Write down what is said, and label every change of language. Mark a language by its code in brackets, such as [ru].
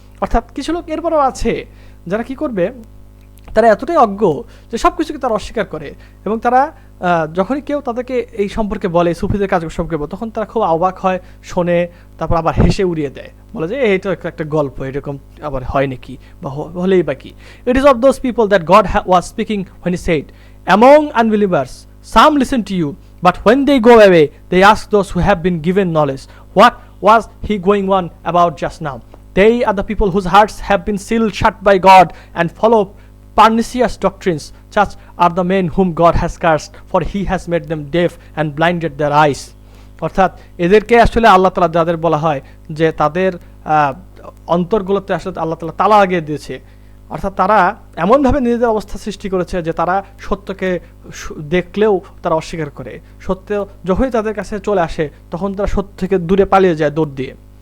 [bn] অর্থাৎ কিছু লোক এরপরও আছে যারা কি করবে, তারা এতটাই অজ্ঞ যে সব কিছুকে তারা অস্বীকার করে, এবং তারা যখনই কেউ তাদেরকে এই সম্পর্কে বলে, সুফিদের কাজ সম্পর্কে বলে, তখন তারা খুব অবাক হয়, শোনে, তারপর আবার হেসে উড়িয়ে দেয়, বলে যে এইটা একটা গল্প, এরকম আবার হয় নাকি, বা হলেই বা কি। [en] It is of those people that God was speaking when he said, among unbelievers some listen to you, but when they go away they ask those who have been given knowledge, what was he going on about just now? They are the people whose hearts have been sealed shut by God and follow pernicious doctrines. Such are the men whom God has cursed, for he has made them deaf and blinded their eyes. [bn] অর্থাৎ এদেরকে আসলে আল্লাহ তাআলা যাদের বলা হয় যে তাদের অন্তরগুলোতে আসলে আল্লাহ তাআলা তালা লাগিয়ে দিয়েছে। অর্থাৎ তারা এমনভাবে নিজেদের অবস্থা সৃষ্টি করেছে যে তারা সত্যকে দেখলেও তারা অস্বীকার করে, সত্য যখনই তাদের কাছে চলে আসে তখন তারা সত্য থেকে দূরে পালিয়ে যায় দৌড় দিয়ে।